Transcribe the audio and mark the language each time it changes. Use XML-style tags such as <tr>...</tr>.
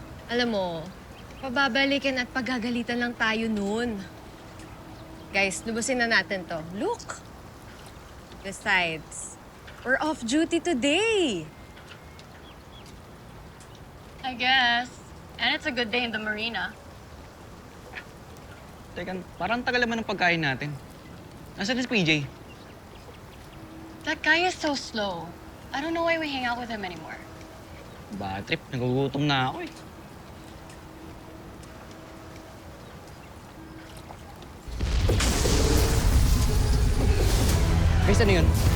<tl>Alam mo, pababalikin at pagagalitan lang tayo nun. Guys, lubusin na natin to. Look!</tl> <en>Besides, we're off duty today. I guess. And it's a good day in the marina.</en> <tl>Teka, parang tagal naman ng pagkain natin. Nasaan si PJ?</tl> <en>That guy is so slow. I don't know why we hang out with him anymore.</en> <tl>Bad trip, nagugutom na ako eh. Chris, ano yun?</tl>